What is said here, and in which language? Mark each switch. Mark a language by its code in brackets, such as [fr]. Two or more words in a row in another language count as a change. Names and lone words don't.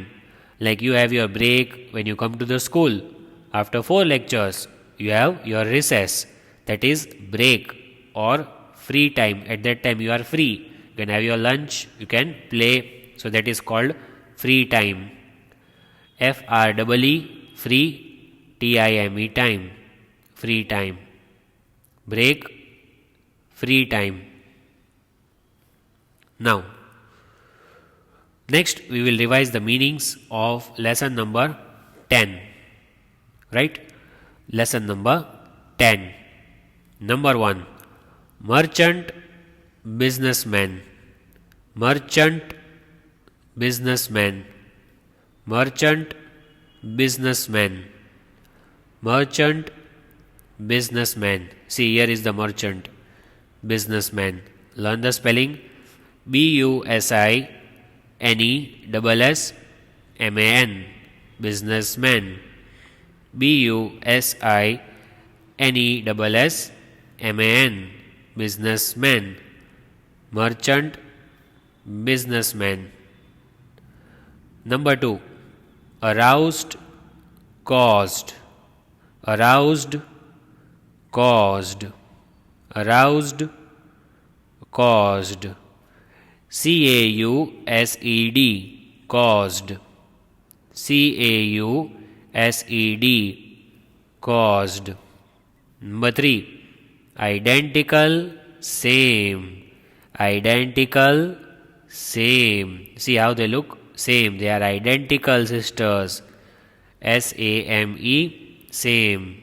[en] Like you have your break when you come to the school. After 4 lectures, you have your recess. That is break or free time. At that time you are free. You can have your lunch, you can play. So that is called free time. F-R-E-E, free, T-I-M-E, time. Free time. Break, free time. Now, next we will revise the meanings of lesson number 10. Right? Lesson number 10. Number 1. Merchant, businessman. Merchant, businessman. Merchant, businessman. Merchant, businessman. See, here is the merchant, businessman. Learn the spelling. B-U-S-I-N-E-S-S-M-A-N, businessman. B-U-S-I-N-E-S-S-M-A-N, businessman. Merchant, businessman. Number 2. Aroused, caused. Aroused, caused. Aroused, caused. C-A-U-S-E-D, caused. C-A-U-S-E-D, caused. Number 3. Identical, same. Identical, same. See how they look? Same. They are identical sisters. S-A-M-E, same.